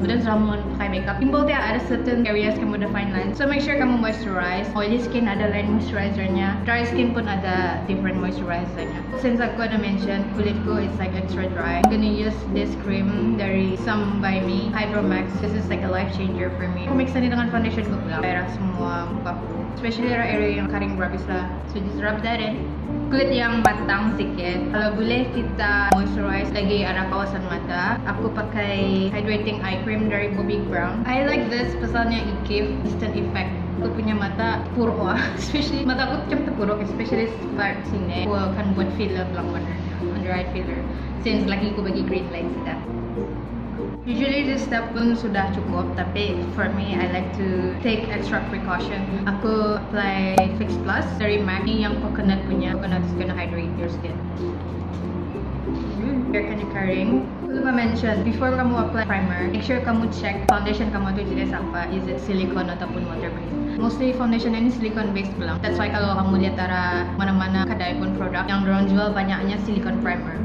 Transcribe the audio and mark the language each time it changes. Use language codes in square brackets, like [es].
[ms] But selama pakai makeup, timbul dia ada [en] certain areas [ms] kamu ada fine lines. [en] So make sure [ms] kamu moisturize. [en] Oily skin [ms] ada lain moisturizernya. Dry skin pun ada different moisturizernya. Since aku ada mention kulitku [en] is like extra dry, I'm gonna use this cream dari Some by Me Hydro Max. This is like a life changer for me. [ms] Aku mix ini dengan foundation ko lang. Kaya semua mukaku, especially area yang kering berhabis lah. [en] So just rub that in. [ms] Kulit yang matang sikit. Kalau boleh kita moisturize lagi arah kawasan mata. [en] Aku pakai hydrating eye cream dari Bobby Brown. I like this pasalnya it give instant effect. [ms] Aku punya mata puruk especially mata aku macam terpuruk, especially part sini. Aku akan buat filler lang warnanya, [en] under eye filler. [ms] Since lagi aku bagi green light sudah. [en] Usually this step [ms] pun sudah cukup, tapi [en] for me I like to take extra precaution. [ms] Aku apply Fix Plus dari MAC yang coconut punya. [en] Coconut is gonna hydrate your skin. [ms] Biar kena kering. Aku lupa mention, [en] before kamu apply primer, make sure [ms] kamu check foundation kamu tu jenis apa. [en] Is it silicone ataupun water based? [ms] Mostly foundation ini silicone based lang. That's why kalau kamu lihat arah mana-mana kedai pun produk yang dorang jual banyaknya silicone primer.